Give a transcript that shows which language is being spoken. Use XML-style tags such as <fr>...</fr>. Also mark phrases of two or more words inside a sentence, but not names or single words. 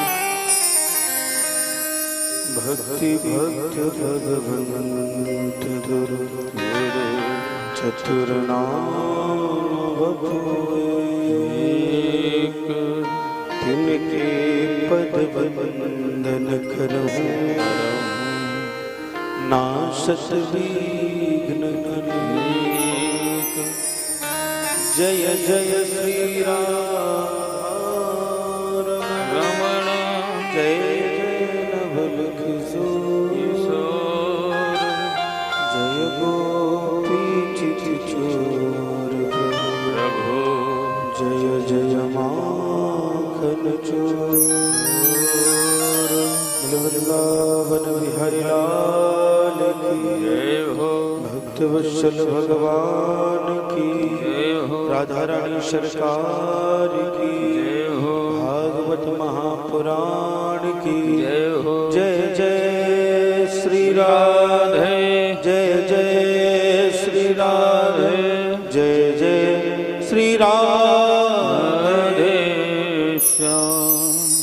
<hi>प्राकृष्टकीर्तिकीर्तिं भक्ति भक्त भगवन्त चतुर्नाम एक, तिनके पद वंदन करहूँ, नाशत विघ्न अनेक। जय जय श्री राम रमण, जय जय नवल किशोर, जय गोपी चितचोर प्रभु, जय जय माखन चोर। वृंदावन बिहारी लाल की जय हो, भक्तवत्सल भगवान की जय हो, राधा रानी सरकार की जय हो, भागवत महापुराण की जय हो। जय जय श्री राधे, जय जय श्री राधे, जय जय श्री राधे श्याम।</hi>